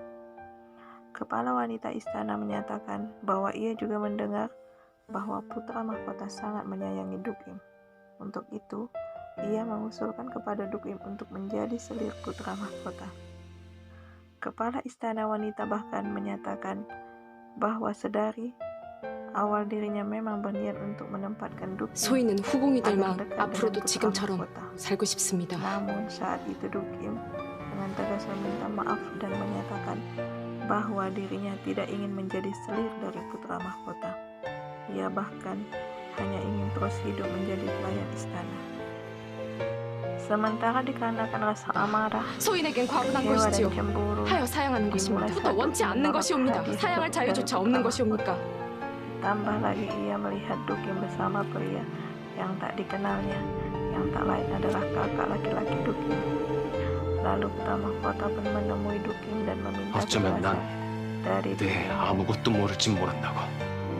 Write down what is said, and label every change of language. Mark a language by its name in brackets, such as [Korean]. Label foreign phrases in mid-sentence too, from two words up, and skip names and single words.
[Indonesian] Kepala wanita istana menyatakan bahwa ia juga mendengar bahwa putra mahkota sangat menyayangi Dukim. Untuk itu, ia mengusulkan kepada Dukim untuk menjadi selir putra mahkota. Kepala istana wanita bahkan menyatakan bahwa sedari awal dirinya memang berniat untuk menempatkan Dukim [Korean] 소희는 후궁이들만 [Indonesian] dekat [Korean] 앞으로도 [Indonesian] dengan putra [Korean] 지금처럼 [Indonesian] mahkota. [Korean] 살고 싶습니다. [Indonesian] Namun saat itu Dukim dengan tegas meminta maaf dan menyatakan bahwa dirinya tidak ingin menjadi selir dari putra mahkota. Ia bahkan hanya ingin terus hidup menjadi pelayan istana. Sementara dikarenakan rasa amarah, [Korean] 소인에겐 과분한 [Indonesian] kecewa dan [Korean] 것이지요. [Indonesian] cemburu, [Korean] 하여 사양하는 것입니다. [Indonesian] dimulai [Korean] 또 [Indonesian] saat [Korean] 원치 [Indonesian] Dukim [Korean] 않는 [Indonesian] menolak [Korean] 것이옵니다. [Indonesian] hadir [Korean] 사양할 [Indonesian] dari [Korean] 자유조차 [Indonesian] putra [Korean] 없는 [Indonesian] mahkota. [Korean] 것이옵니까? [Indonesian] Tambah lagi ia melihat Dukim bersama pria yang tak dikenalnya, yang tak lain adalah kakak laki-laki Dukim. Lalu putra mahkota pun menemui Dukim dan meminta [Korean] 어쩌면 [Indonesian] kejelasan [Korean] 난 [Indonesian] dari [Korean] 내 [Indonesian] Dukim. [Korean] 아무것도 모를진 모른다고.